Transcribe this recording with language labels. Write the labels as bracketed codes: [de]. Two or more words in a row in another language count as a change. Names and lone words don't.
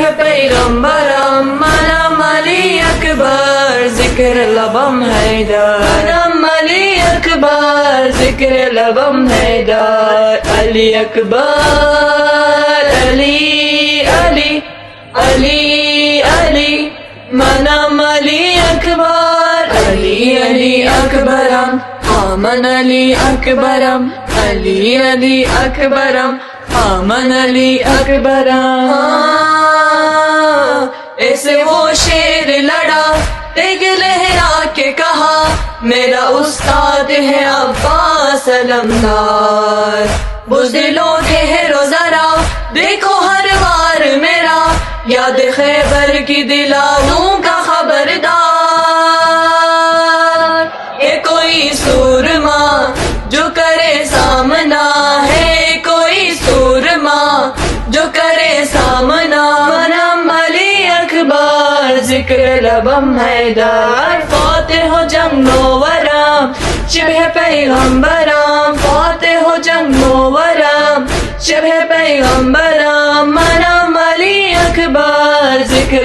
[fa] پیغمبرم، منم علی اکبر ذکر لبم حیدر، منم علی اکبر ذکر لبم حیدر، علی اکبر علی علی علی علی، منم علی اکبر علی علی اکبرم، من علی اکبرم علی علی اکبرم، من علی اکبرم، [ur] ایسے وہ شیر لڑا تیگ لہرا کے کہا، میرا استاد ہے عباس علمدار، بزدلوں ٹھہرو ذرا دیکھو ہر بار میرا، یاد خیبر کی دلا دوں کا خبردار، یہ کوئی سورما جو کرے سامنا ہے، کوئی سورما جو کرے سامنا، [fa] منم علی اکبر ذکر لبم حیدر، فاتح و جنگ و ورم شبہ پیغمبرم، فاتح و جنگ و ورم شبہ پیغمبرم، منم علی اکبر ذکر